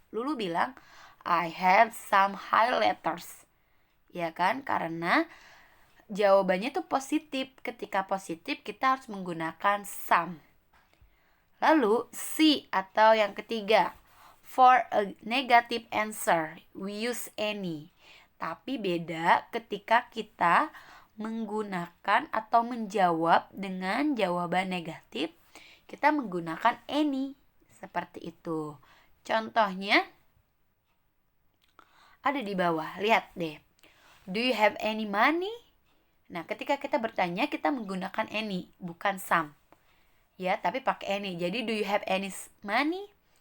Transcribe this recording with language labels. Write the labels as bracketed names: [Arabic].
[English] Lulu [Indonesian] bilang, [English] I have some highlighters. [Indonesian] Ya kan? Karena jawabannya itu positif. Ketika positif, kita harus menggunakan some. Lalu C atau yang ketiga, [English] for a negative answer, we use any. [Indonesian] Tapi beda ketika kita menggunakan atau menjawab dengan jawaban negatif, kita menggunakan any. Seperti itu. Contohnya ada di bawah, lihat deh. [English] Do you have any money? [Indonesian] Nah, ketika kita bertanya, kita menggunakan any, bukan some. Ya, tapi pakai any. Jadi [English] do you have any money?